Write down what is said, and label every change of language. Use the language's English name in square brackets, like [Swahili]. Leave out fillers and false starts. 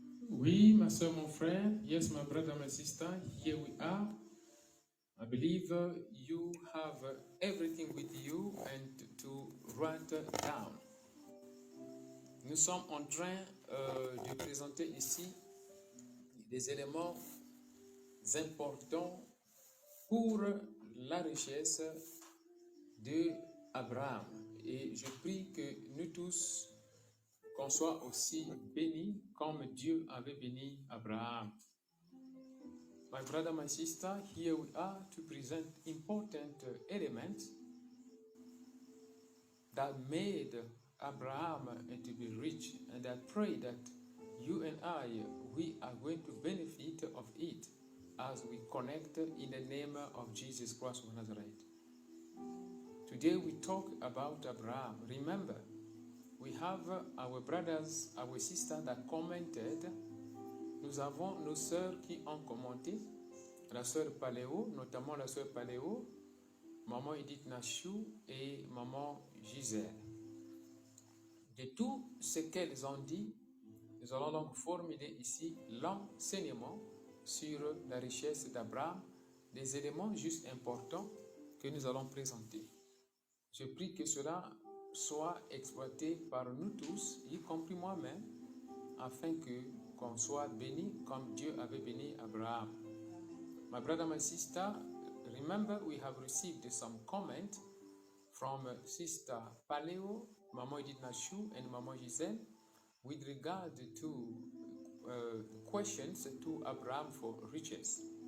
[French] Oui, ma soeur, mon frère. [English] Yes, my brother, my sister. Here we are. I believe you have everything with you and to write down. [French] Nous sommes en train de présenter ici des éléments importants pour la richesse de Abraham. Et je prie que nous tous, qu'on soit aussi bénis comme Dieu avait béni Abraham. [English] My brother, my sister, here we are to present important elements that made Abraham to be rich, and I pray that you and I, we are going to benefit of it as we connect in the name of Jesus Christ of Nazareth. Today we talk about Abraham. Remember, we have our brothers, our sisters that commented. [French] Nous avons nos sœurs qui ont commenté. La sœur Paléo, notamment la sœur Paléo, maman Edith Nachou et maman Gisèle. De tout ce qu'elles ont dit, nous allons donc formuler ici l'enseignement sur la richesse d'Abraham, des éléments juste importants que nous allons présenter. Je prie que cela soit exploité par nous tous, y compris moi-même, afin qu'on soit béni comme Dieu avait béni Abraham. [English] My brother, my sister, remember we have received some comment from Sister Paleo, Maman Edith Nachou, and Maman Gisèle with regard to questions to Abraham for riches.